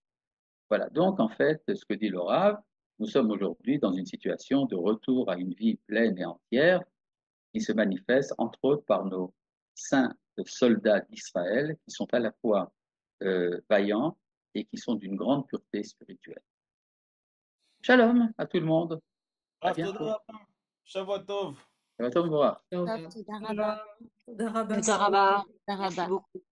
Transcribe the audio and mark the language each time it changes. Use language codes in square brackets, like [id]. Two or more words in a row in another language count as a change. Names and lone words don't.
[fr] Voilà, donc en fait, ce que dit le Rav, nous sommes aujourd'hui dans une situation de retour à une vie pleine et entière qui se manifeste entre autres par nos saints soldats d'Israël qui sont à la fois vaillants et qui sont d'une grande pureté spirituelle. Shalom à tout le monde, à [he] רב, תודה [fr] bientôt. [he] רבה. שבוע טוב. [fr] Ça va, Tom, voir. [he] טוב, טוב, תודה רבה. תודה רבה. תודה רבה. תודה [fr] Merci [he] רבה. [fr] beaucoup.